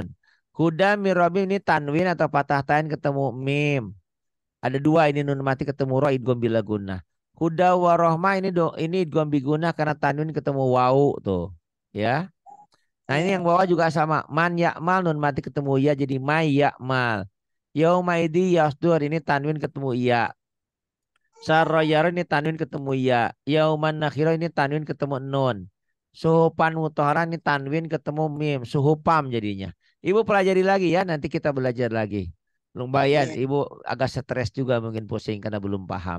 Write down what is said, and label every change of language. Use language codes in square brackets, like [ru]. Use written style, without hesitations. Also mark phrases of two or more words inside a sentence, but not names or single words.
[ar] Huda mirobim [id] ini tanwin atau patah tain ketemu mim. Ada dua ini nun mati ketemu ro [ar] idgham bila guna. Huda warohmah [id] ini [ar] idgham biguna [id] karena tanwin ketemu wau tuh. Ya. Nah ini yang bawah juga sama. [ar] Man yakmal [id] nun mati ketemu ya jadi [ar] may yakmal. Yaumaidi yasdur [id] ini tanwin ketemu ya. Sarroyar ini tanwin ketemu ya. [ar] Yauman nakhiro [id] ini tanwin ketemu nun. [ar] Suhupan mutohara [id] ini tanwin ketemu mim. Suhupam jadinya. Ibu pelajari lagi ya. Nanti kita belajar lagi. Lumayan. Iya. Ibu agak stres juga mungkin pusing karena belum paham.